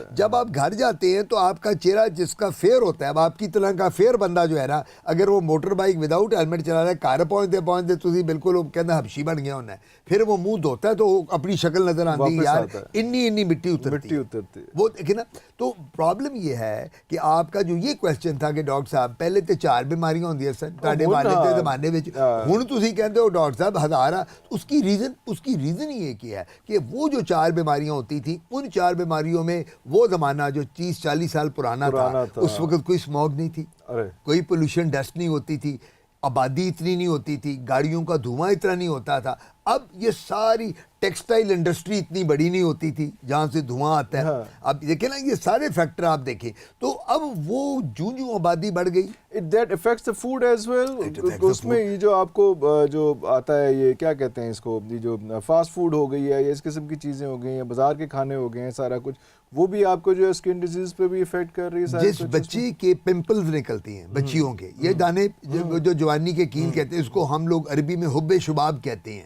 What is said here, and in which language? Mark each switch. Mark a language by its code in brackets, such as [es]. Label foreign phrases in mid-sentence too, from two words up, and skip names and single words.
[ur] جب آپ گھر جاتے ہیں تو آپ کا چہرہ جس کا فیئر ہوتا ہے, اب آپ کی طرح کا فیئر بندہ جو ہے نا, اگر وہ [en] motor bike without helmet [ur] چلا رہا ہے, کار پہنچتے تھی بالکل وہ کہنا حبشی بن گیا ہونا ہے, پھر وہ منہ دھوتا ہے تو اپنی شکل نظر آتی ہے, یار انی مٹی اترتی وہ دیکھیں نا. تو پرابلم یہ ہے کہ آپ کا جو یہ کوشچن تھا کہ ڈاکٹر صاحب پہلے تو [pa] 4 بیماریاں ہوندیاں سن تواڈے والد دے زمانے وچ, ہن تسی کہندے ہو ڈاکٹر صاحب ہزار. [ur] اس کی ریزن ہی ایک ہی ہے کہ وہ جو 4 بیماریاں ہوتی تھیں, ان 4 بیماریوں میں وہ زمانہ جو 30-40 سال پرانا تھا, اس وقت کوئی اسموگ نہیں تھی, کوئی [en] pollution dust [ur] نہیں ہوتی تھی, آبادی اتنی نہیں ہوتی تھی, گاڑیوں کا دھواں اتنا نہیں ہوتا تھا. اب یہ ساری [en] textile industry [ur] اتنی بڑی نہیں ہوتی تھی جہاں سے دھواں آتا ہے. اب دیکھیں نا یہ سارے فیکٹر آپ دیکھیں, تو اب وہ جوں آبادی بڑھ گئی, [en] that affects the food as well. [ur] اس میں یہ جو آپ کو جو آتا ہے یہ کیا کہتے ہیں اس کو, یہ جو [en] fast food [ur] ہو گئی ہے یا اس قسم کی چیزیں ہو گئی ہیں, بازار کے کھانے ہو گئے ہیں, سارا کچھ وہ بھی آپ کو جو ہے [en] skin disease [ur] پہ بھی افیکٹ کر رہی ہے. جس بچی کے پمپلز نکلتی ہیں بچیوں کے, یہ دانے جو جوانی کے کیل کہتے ہیں, اس کو ہم لوگ عربی میں [ar] حب شباب [ur] کہتے ہیں.